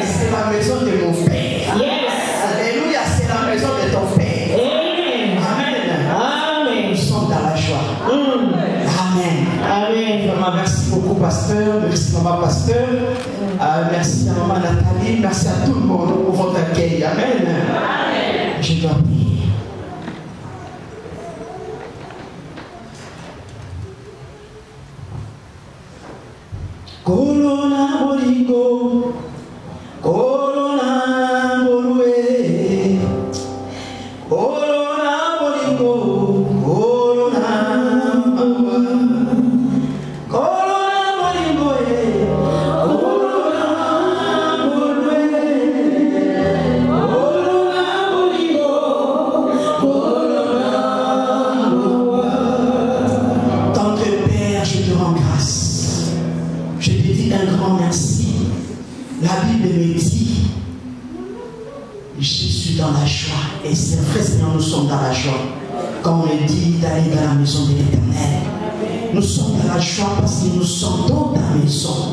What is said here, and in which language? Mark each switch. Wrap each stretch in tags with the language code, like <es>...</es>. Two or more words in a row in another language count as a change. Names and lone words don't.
<fr>C'est la maison de mon Père. Alléluia, c'est la maison de ton Père. Amen. Nous sommes dans la joie. Amen. Amen. Vraiment, merci beaucoup, pasteur. Merci, maman, pasteur. Merci à maman Nathalie. Merci à tout le monde pour votre accueil. Amen. Je dois prier. Corona Boringo, Corona Borue, Corona Boringo, Corona Mama, Corona Boringo, Corona Borue, Corona Boringo, Corona Mama. Tendre Père, je te rends grâce. Je te dis un grand merci. La Bible me dit, je suis dans la joie. Et c'est vrai, Seigneur, nous sommes dans la joie. Quand on me dit d'aller dans la maison de l'Éternel, nous sommes dans la joie parce que nous sommes dans ta maison.</fr>